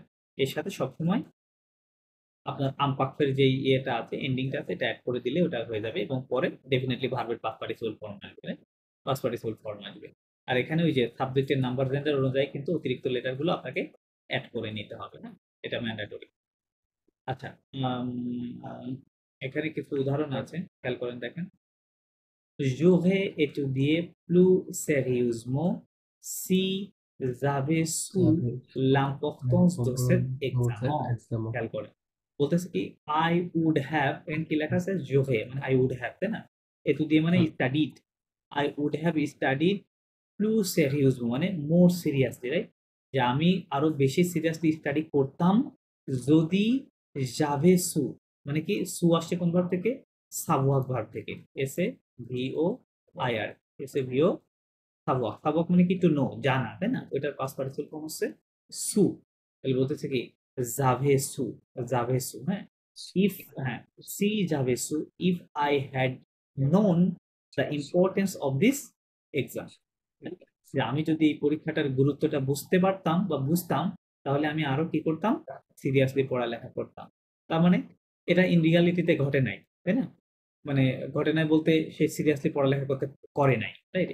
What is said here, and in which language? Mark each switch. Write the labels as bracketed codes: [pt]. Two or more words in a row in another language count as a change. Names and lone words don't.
[bn] এর সাথে সবসময় আপনার আমপাক্ষের যেই ইয়েটা আছে, এন্ডিংটা আছে, এটা অ্যাড করে দিলে ওটা হয়ে যাবে, এবং পরে ডেফিনেটলি ভার্বের [en] past participle form [bn] আসবে, [en] past participle form [bn] আসবে। আর এখানে ওই যে সাবজেক্টের [en] number gender [bn] অনুযায়ী কিন্তু অতিরিক্ত লেটারগুলো আপনাকে অ্যাড করে নিতে হবে, হ্যাঁ, এটা ম্যান্ডেটরি। আচ্ছা, এখানে কিছু উদাহরণ আছে, খেয়াল করেন, দেখেন। [fr] J'aurais étudié plus sérieusement si j'avais su l'importance de cet examen. [bn] খেয়াল করেন, বলতেছে কি [en] I would have, [bn] এন্ড কি লেখা আছে? জোহে, মানে [en] I would have, [bn] তাই না? এটু দিয়ে মানে স্টাডিড, [en] I would have studied [fr] plus sérieux, [bn] মানে [en] more seriously, [bn] রাইট? যে আমি আরো বেশি [en] seriously study [bn] করতাম যদি [fr] j'avais su, [bn] মানে কি সু আসছে কোন ভার্ব থেকে? সাবওয়াক ভার্ব থেকে, এসে ভিও আইআর, এসে ভিও সাবওয়াক। সাবওয়াক মানে কি? [en] to know, [bn] জানা, তাই না? ওইটার [en] past participle form [bn] হচ্ছে সু। তাহলে বলতেছে কি [fr] j'avais su, j'avais su, [bn] হ্যাঁ। ইফ, হ্যাঁ, [fr] si j'avais su, [en] If I had known the importance of this exam, [bn] যে আমি যদি এই পরীক্ষাটার গুরুত্বটা বুঝতে পারতাম বা বুঝতাম, তাহলে আমি আরো কি করতাম? সিরিয়াসলি পড়ালেখা করতাম। তার মানে এটা ইন রিয়ালিটিতে ঘটে নাই, তাই না? মানে ঘটে নাই বলতে সে সিরিয়াসলি পড়ালেখা করতে করে নাই, রাইট?